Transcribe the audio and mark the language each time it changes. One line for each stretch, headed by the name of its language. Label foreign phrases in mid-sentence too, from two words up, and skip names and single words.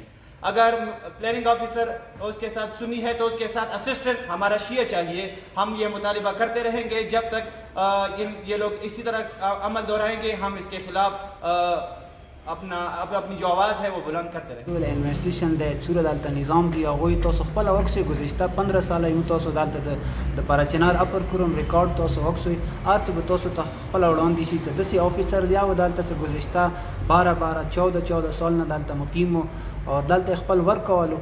Urdu: اگر پلاننگ آفیسر اس کے ساتھ سنی ہے تو اس کے ساتھ اسسٹنٹ ہمارا شیعہ چاہیے. ہم یہ مطالبہ کرتے رہیں گے جب تک یہ لوگ اسی طرح عمل دہرائیں گے. ہم اس کے خلاف اپنی جو آواز ہے وہ بلند کرتے رہیں.
Pashto: ایڈمنسٹریشن دے څومره دلته نظام دی هغوی تاسو خپل وکسئ. گذشته 15 ساله یمو تاسو دلته د پارا چنار اپر کوروم ریکارډ تاسو وکسئ. هر څه به تاسو ته خپل وړاندې شي چې داسې آفیسرز یا دلته چې گذشته 12 سال نه دلته مقیم وو اور دلته خپل ورک کولو.